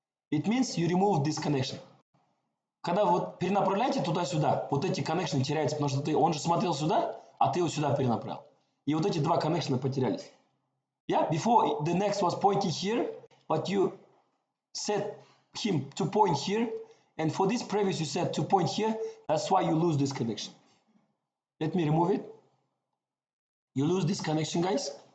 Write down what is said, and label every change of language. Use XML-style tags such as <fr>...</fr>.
<en>It means you remove this connection.</en> <ru>Когда вот перенаправляете туда-сюда, вот эти connection теряются, потому что он же смотрел сюда, а ты его сюда перенаправил. И вот эти два connection потерялись.</ru> <en>Yeah, before the next was pointing here, but you set him to point here, and for this previous you set to point here, that's why you lose this connection. Let me remove it. You lose this connection, guys.</en>